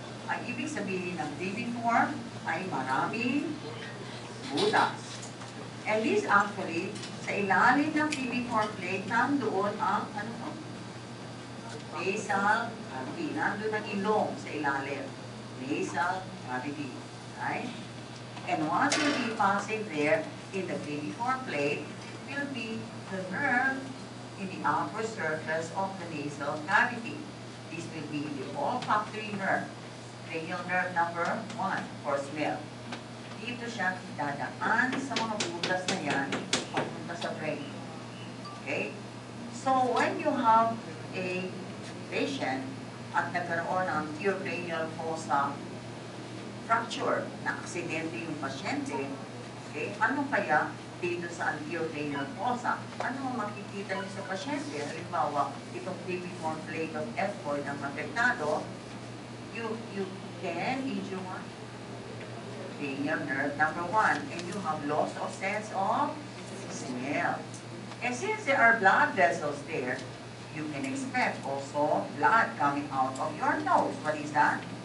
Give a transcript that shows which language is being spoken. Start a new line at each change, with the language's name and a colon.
Filipino: Ang ibig sabihin ng cribriform ay maraming butas.
English: And this actually,
Filipino: sa ilalim ng cribriform plate, nandoon ang, ano to? Nasal cavity. Nandoon ang ilong sa ilalim.
English: Nasal cavity. Right? And what will be passing there in the cribriform plate will be the nerve in the upper surface of the nasal cavity. This will be the olfactory nerve. Cranial nerve number 1 for smell.
Filipino: Dito siya dadaan sa mga butas na yan papunta sa brain.
English: Okay? So, when you have a patient
Filipino: at nagkaroon ng
English: cranial fossa fracture,
Filipino: na aksidente yung pasyente,
English: okay,
Filipino: ano kaya dito sa
English: cranial fossa?
Filipino: Ano ang makikita niyo sa pasyente? Halimbawa, itong
English: cribriform plate of ethmoid
Filipino: ang apektado,
English: you can injure one cranial nerve number 1, and you have loss of sense of smell. And since there are blood vessels there, you can expect also blood coming out of your nose. What is that?